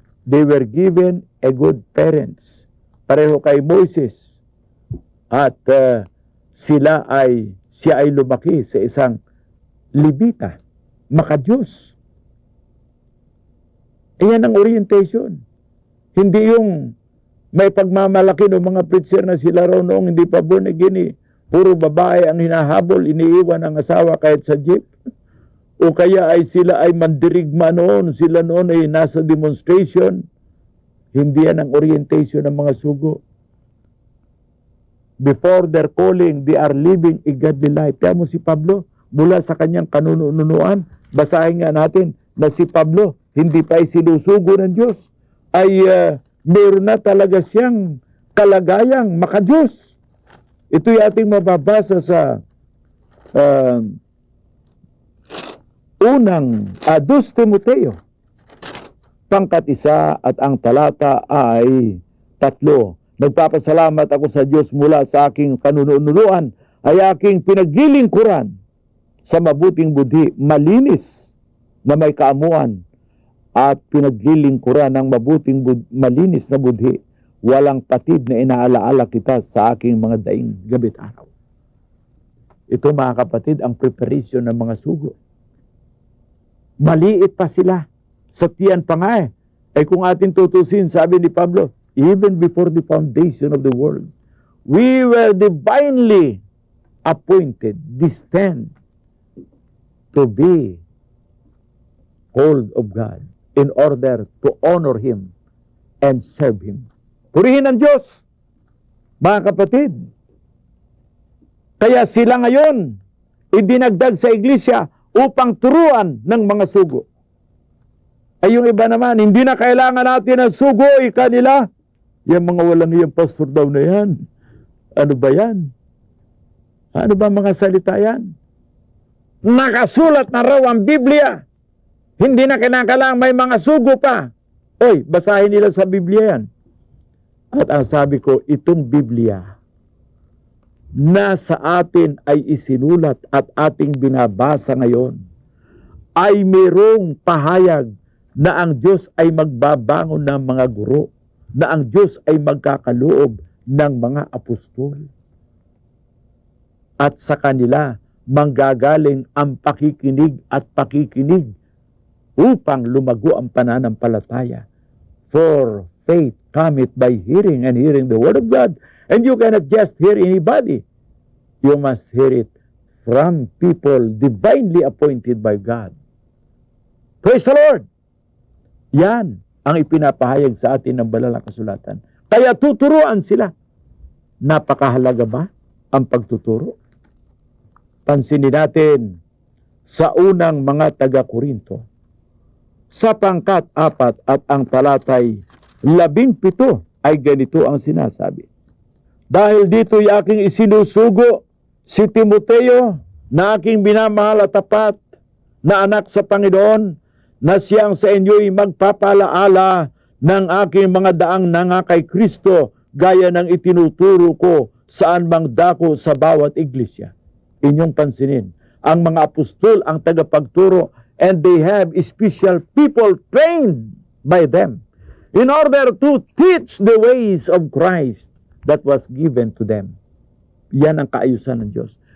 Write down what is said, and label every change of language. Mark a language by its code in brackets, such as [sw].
[en] They were given a good parents. [tl] Pareho kay Moses. At siya ay lumaki sa isang Libita, makadiyos. Iyan ang orientation. Hindi yung may pagmamalaki ng mga preacher na sila raw noong hindi pa born again. Puro babae ang hinahabol, iniiwan ang asawa kahit sa jeep. O kaya sila ay mandirigma noon, sila noon ay nasa demonstration. Hindi yan ang orientation ng mga sugo. [en] Before their calling, they are living a godly life. [tl] Kaya mo si Pablo, mula sa kanyang kanunuan, basahin nga natin na si Pablo, hindi pa sinusugo ng Diyos, ay meron na talaga siyang kalagayang makadiyos. Ito'y ating mababasa sa unang 2 Timoteo, pangkat 1 at ang talata ay 3. Nagpapasalamat ako sa Diyos mula sa aking kanunuan ay aking pinaglilingkuran sa mabuting budhi, malinis na may kaamuan at pinaglilingkuran ng mabuting malinis na budhi, walang patid na inaalaala kita sa aking mga daing gabi't araw. Ito mga kapatid, ang preparation ng mga sugo. Maliit pa sila. Sa tiyan pa nga kung atin tutusin, sabi ni Pablo, [en] even before the foundation of the world, we were divinely appointed, destined to be called of God in order to honor Him and serve Him. [tl] Purihin ang Diyos, mga kapatid. Kaya sila ngayon, idinagdag sa iglesia upang turuan ng mga sugo. Ay yung iba naman, hindi na kailangan natin ng sugo, kanila. Yung mga walang iyang pastor daw na yan. Ano ba yan? Ano ba mga salita yan? Nakasulat na raw ang Biblia. Hindi na kinakailangan may mga sugo pa. Oy, basahin nila sa Biblia yan. At ang sabi ko, itong Biblia na sa atin ay isinulat at ating binabasa ngayon ay mayroong pahayag na ang Diyos ay magbabangon ng mga guro, na ang Diyos ay magkakaloob ng mga apostol. At sa kanila manggagaling ang pakikinig at pakikinig upang lumago ang pananampalataya. [en] For faith cometh by hearing, and hearing the word of God. And you cannot just hear anybody. You must hear it from people divinely appointed by God. Praise the Lord! [tl] Yan ang ipinapahayag sa atin ng banal na kasulatan. Kaya tuturuan sila. Napakahalaga ba ang pagtuturo? Pansinin natin sa unang mga taga-Korinto, sa pangkat 4 at ang talatay 17 ay ganito ang sinasabi. Dahil dito'y aking isinusugo si Timoteo na aking binamahal at tapat na anak sa Panginoon, na siyang sa inyo'y magpapalaala ng aking mga daang nanga kay Kristo, gaya ng itinuturo ko saan mang dako sa bawat iglesia. Inyong pansinin, ang mga apostol ang tagapagturo, [en] and they have special people trained by them in order to teach the ways of Christ that was given to them. [tl] Yan ang kaayusan ng Diyos.